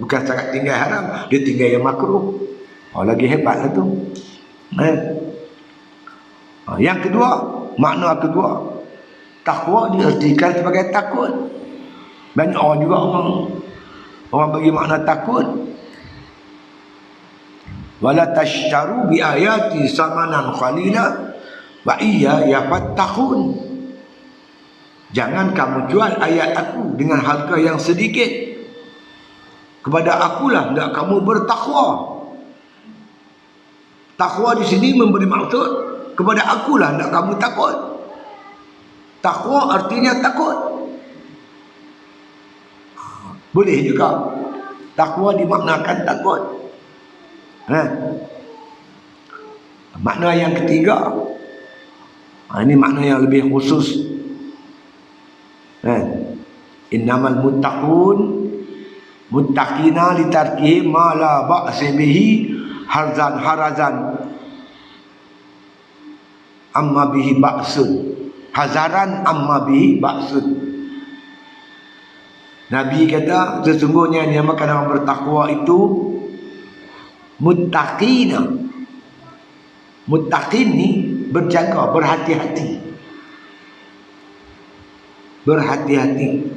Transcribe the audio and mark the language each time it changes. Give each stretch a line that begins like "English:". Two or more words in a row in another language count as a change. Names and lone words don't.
Malay: Bukan setakat tinggal haram, dia tinggal yang makruh. Lagi hebatlah tu. Yang kedua, makna kedua, takwa diartikan sebagai takut. Banyak orang juga orang bagi makna takut.
Arabic: ولا تشتروا بآياتي ثمنا قليلا وإياي فاتقون.
Malay: Jangan kamu jual ayat aku dengan harga yang sedikit. Kepada akulah hendak kamu bertakwa. Takwa di sini memberi maksud kepada akulah hendak kamu takut. Takwa artinya takut. Boleh juga takwa dimaknakan takut. Makna yang ketiga, ini makna yang lebih khusus.
Arabic: إنما المتقون متقين لترك ما لا بأس به حذرا عما به بأس، حذرا عما به بأس.
Malay: Nabi kata sesungguhnya yang dinamakan orang bertakwa itu muttaqina. Muttaqin ni berjaga, berhati-hati. Berhati-hati.